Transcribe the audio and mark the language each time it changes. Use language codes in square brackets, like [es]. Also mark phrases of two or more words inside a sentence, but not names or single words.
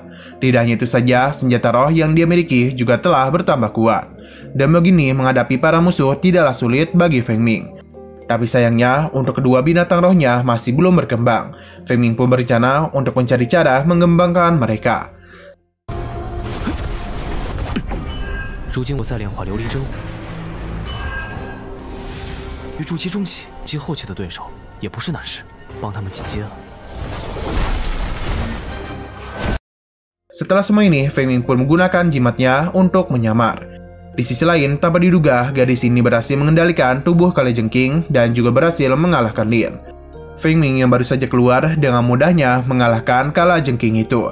[id] Tidak hanya itu saja, senjata roh yang dia miliki juga telah bertambah kuat. Dan begini, menghadapi para musuh tidaklah sulit bagi Feng Ming. Tapi sayangnya, untuk kedua binatang rohnya masih belum berkembang. Feng Ming pun berencana untuk mencari cara mengembangkan mereka. [zh] 如今我再炼化琉璃真火，与筑基中期及后期的对手也不是难事，帮他们进阶了。 [id] Setelah semua ini, Feng Ming pun menggunakan jimatnya untuk menyamar. Di sisi lain, tanpa diduga, gadis ini berhasil mengendalikan tubuh kalajengking dan juga berhasil mengalahkan Lin. Feng Ming yang baru saja keluar dengan mudahnya mengalahkan kalajengking itu.